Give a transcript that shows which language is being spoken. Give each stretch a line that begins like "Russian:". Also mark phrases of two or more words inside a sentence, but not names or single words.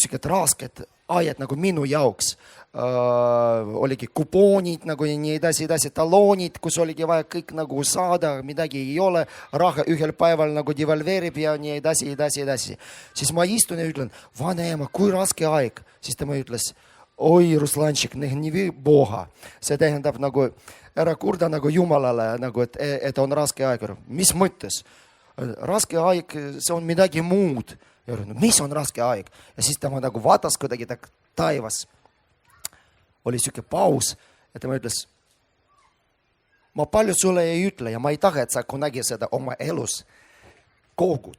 Estonian: sellised rasked ajad nagu minu jaoks, oligi kupoonid nagu ja nii edasi, taloonid, kus oligi vaja kõik nagu saada, midagi ei ole, raha ühel päeval nagu devalveerib ja nii edasi. Siis ma istun ja ütlen, vanaema, kui raske aeg, siis tema ütles, oi, Ruslanšik,
Russian: не ви Boga.
Estonian: See tähendab nagu, ära kurda nagu Jumalale, nagu, et on raske aeg. Mis mõttes? Raske aeg, see on midagi muud. Ja mis on raske aeg? Ja siis tema nagu vaatas kuidagi taivas. Oli siuke paus ja tema ütles, ma palju sulle ei ütle ja ma ei taha, et sa kunagi seda oma elus kogud.